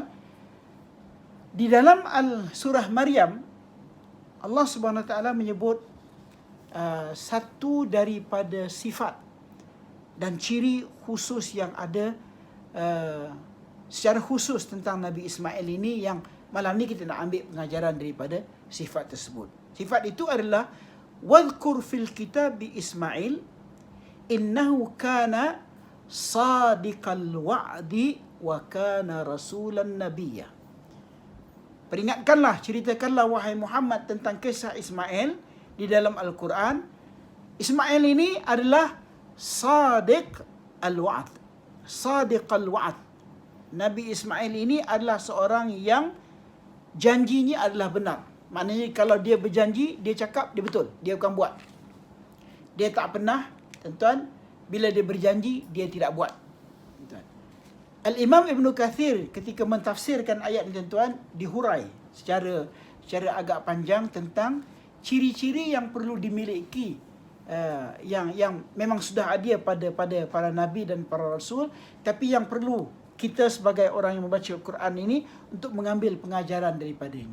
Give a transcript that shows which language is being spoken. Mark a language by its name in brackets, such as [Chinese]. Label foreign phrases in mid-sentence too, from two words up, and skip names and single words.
[Malay] Di dalam surah Maryam, Allah Subhanahu Wa Taala menyebut satu daripada sifat dan ciri khusus yang ada secara khusus tentang Nabi Ismail ini, yang malam ni kita nak ambil pengajaran daripada sifat tersebut. Sifat itu adalah [Arabic] واذكر في الكتاب إسماعيل إنه كان صادق الوعد وكان رسولا نبيا. [Malay] Peringatkanlah, ceritakanlah wahai Muhammad tentang kisah Ismail di dalam Al-Quran. Ismail ini adalah [Arabic] صادق الوعد. صادق الوعد. [Malay] Nabi Ismail ini adalah seorang yang janjinya adalah benar. Maknanya kalau dia berjanji, dia cakap, dia betul. Dia bukan buat. Dia tak pernah, tuan-tuan, bila dia berjanji, dia tidak buat. Tuan. Al-Imam Ibn Kathir ketika mentafsirkan ayat ini, tuan-tuan, dihurai secara agak panjang tentang ciri-ciri yang perlu dimiliki, yang memang sudah ada pada para nabi dan para rasul, tapi yang perlu kita sebagai orang yang membaca Al-Quran ini untuk mengambil pengajaran daripadanya.